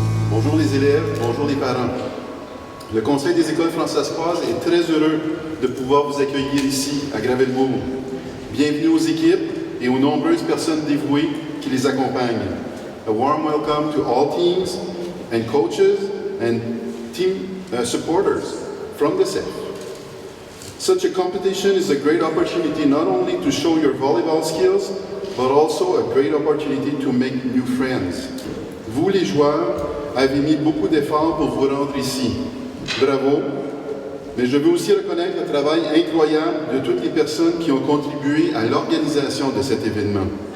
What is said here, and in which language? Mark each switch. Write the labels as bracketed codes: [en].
[fr] Bonjour les élèves, bonjour les parents. Le Conseil des écoles francescoises est très heureux de pouvoir vous accueillir ici, à Gravelbourg. Bienvenue aux équipes et aux nombreuses personnes dévouées qui les accompagnent. [en] A warm welcome to all teams and coaches and team supporters from the SEF. Such a competition is a great opportunity not only to show your volleyball skills, but also a great opportunity to make new friends. [fr] Vous, les joueurs, avez mis beaucoup d'efforts pour vous rendre ici. Bravo, mais je veux aussi reconnaître le travail incroyable de toutes les personnes qui ont contribué à l'organisation de cet événement.